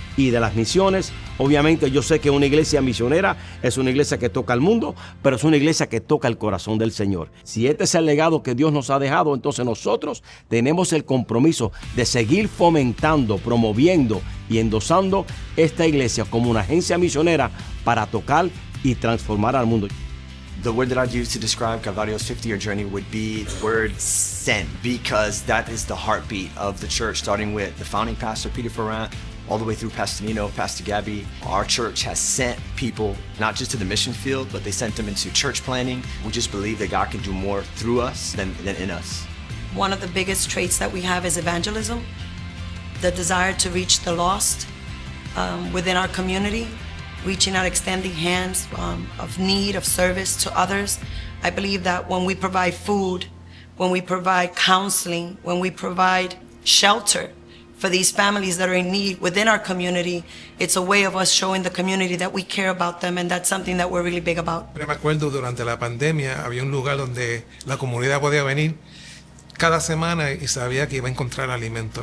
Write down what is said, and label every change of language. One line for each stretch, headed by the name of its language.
Spanish: Y de las misiones, obviamente yo sé que una iglesia misionera es una iglesia que toca al mundo, pero es una iglesia que toca el corazón del Señor. Si este es el legado que Dios nos ha dejado, entonces nosotros tenemos el compromiso de seguir fomentando, promoviendo y endosando esta iglesia como una agencia misionera para tocar y transformar al mundo.
English: The word that I'd use to describe Calvario's 50-year journey would be the word sent, because that is the heartbeat of the church, starting with the founding pastor, Peter Ferrand, all the way through Pastor Nino, Pastor Gabby. Our church has sent people, not just to the mission field, but they sent them into church planning. We just believe that God can do more through us than in us. One of the biggest traits that we have is evangelism, the desire to reach the lost within our community, reaching out, extending hands of need, of service to others. I believe that when we provide food, when we provide counseling, when we provide shelter for these families that are in need within our community, it's a way of us showing the community that we care about them, and that's something that we're really big about.
Spanish: Me acuerdo durante la pandemia había un lugar donde la comunidad podía venir cada semana y sabía que iba a encontrar alimento.